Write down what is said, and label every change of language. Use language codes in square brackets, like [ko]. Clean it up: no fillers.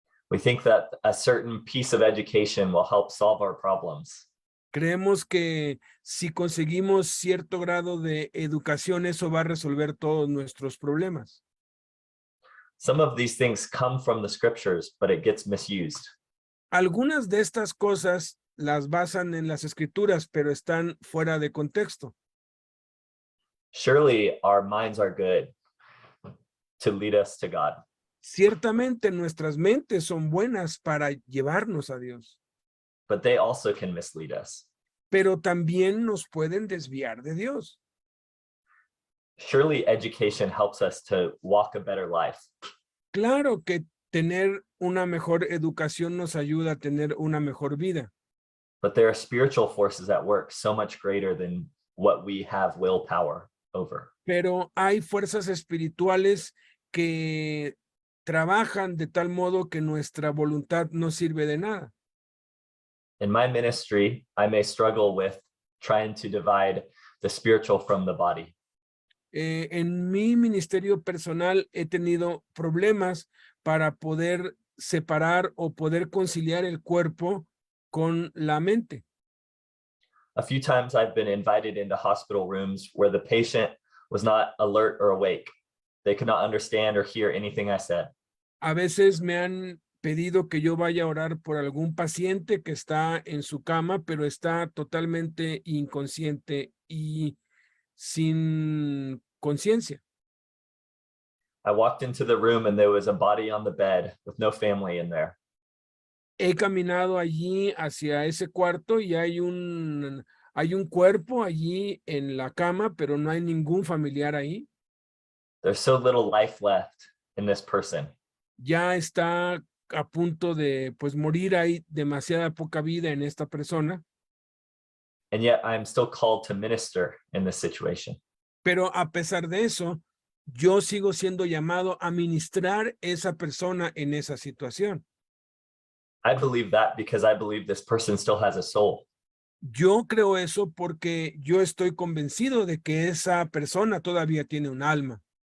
[en] We think that a certain piece of education will help solve our problems. [es] Creemos que si conseguimos cierto grado de educación, eso va a resolver todos nuestros problemas. [en] Some of these things come from the scriptures, but it gets misused. [es] Algunas de estas cosas las basan en las escrituras, pero están fuera de contexto. [en] Surely our minds are good to lead us to God, [es] Ciertamente nuestras mentes son buenas para llevarnos a Dios, [en] but they also can mislead us. [es] pero también nos pueden desviar de Dios. [en] Surely education helps us to walk a better life, [es] Claro que tener una mejor educación nos ayuda a tener una mejor vida, [en] but there are spiritual forces at work so much greater than what we have willpower over. [es] pero hay fuerzas espirituales que trabajan de tal modo que nuestra voluntad no sirve de nada. [en] In my ministry, I may struggle with trying to divide the spiritual from the body. [es] En mi ministerio personal he tenido problemas para poder separar o poder conciliar el cuerpo con la mente. [en] A few times I've been invited into hospital rooms where the patient was not alert or awake. They could not understand or hear anything I said. [es] A veces me han pedido que yo vaya a orar por algún paciente que está en su cama, pero está totalmente inconsciente y sin conciencia. [en] I walked into the room and there was a body on the bed with no family in there. [es] He caminado allí hacia ese cuarto y hay un cuerpo allí en la cama, pero no hay ningún familiar ahí. [en] There's so little life left in this person. [es] Ya está a punto de pues morir, hay demasiada poca vida en esta persona, [en] And yet I'm still called to minister in this situation. [es] pero a pesar de eso, yo sigo siendo llamado a ministrar esa persona en esa situación. [en] I believe that because I believe this person still has a soul. [es] Yo creo eso porque yo estoy convencido de que esa persona todavía tiene un alma.